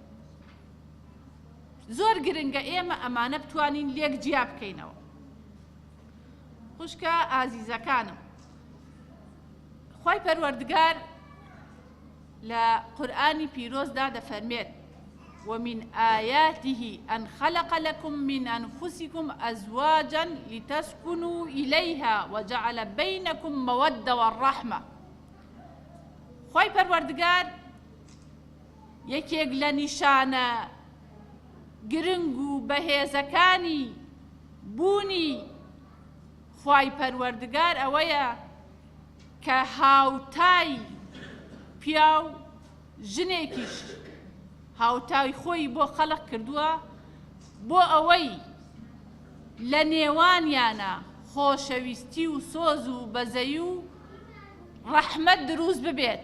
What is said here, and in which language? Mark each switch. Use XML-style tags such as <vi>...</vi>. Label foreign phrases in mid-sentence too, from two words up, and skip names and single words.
<ckb>زۆر گرنگە ئێمە ئەمانە بتوانین لێک جیا بکەینەوە. خوشکە ئازیزەکانم، خوای پەروەردگار لە قورئانی پیرۆزدا دەفەرمێت</ckb> <ar>ومن آياته أن خلق لكم من أنفسكم أزواجا لتسكنوا إليها وجعل بينكم مودة والرحمة.</ar> <ckb>خوي پروردگار یەکێک لە نیشانە گرنگ و بەهێزەکانی بوونی خوای پەروەردگار ئەوەیە کە هاوتای پیا و ژنێکیش هاوتای خۆی بۆ خەڵق کردووە بۆ ئەوەی لە نێوانیانە خۆشەویستی و سۆز و بەزەی و ڕەحمەت دروست ببێت.</ckb>